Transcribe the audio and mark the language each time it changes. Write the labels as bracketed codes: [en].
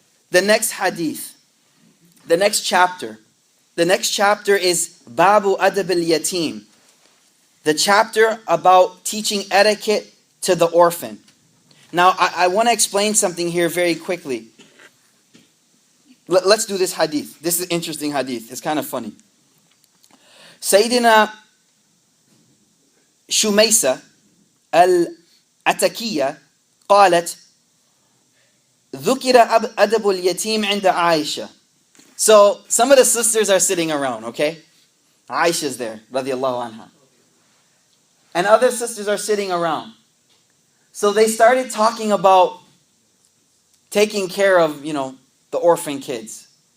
[en] The next hadith, the next chapter. The next chapter is Babu ADAB-UL-Yatim. The chapter about teaching etiquette to the orphan. Now, I want to explain something here very quickly. Let's do this hadith. This is an interesting hadith. It's kind of funny. [ar] Sayyidina Shumaysa al-Atakiyya قالت ذكر أدب اليتيم عند عائشة. [en] So, some of the sisters are sitting around, okay? Aisha's there, radiyallahu anha. And other sisters are sitting around. So they started talking about taking care of, the orphan kids.